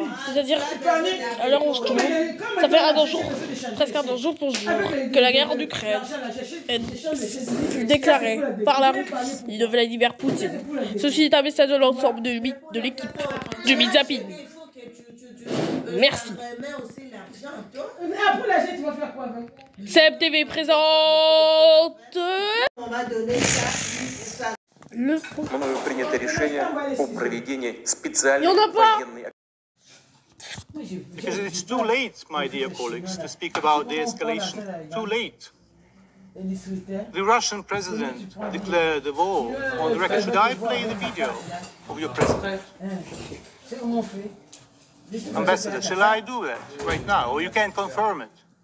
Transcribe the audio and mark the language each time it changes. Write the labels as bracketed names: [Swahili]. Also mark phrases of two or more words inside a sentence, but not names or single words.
[French] C'est-à-dire, à l'heure où je tourne, ça fait presque un jour pour jour, que la guerre en Ukraine est déclarée par la Russie de Vladimir Poutine. Ceci est un message de l'ensemble de l'équipe du Midzapping. Merci. CMTV présente. [Russian] Мною принято решение о проведении специальной военной операции. [English] Because it's too late, my dear colleagues, to speak about de-escalation. Too late. The Russian president declared the war on the record. Should I play the video of your president? Ambassador, shall I do that right now, or you can confirm it?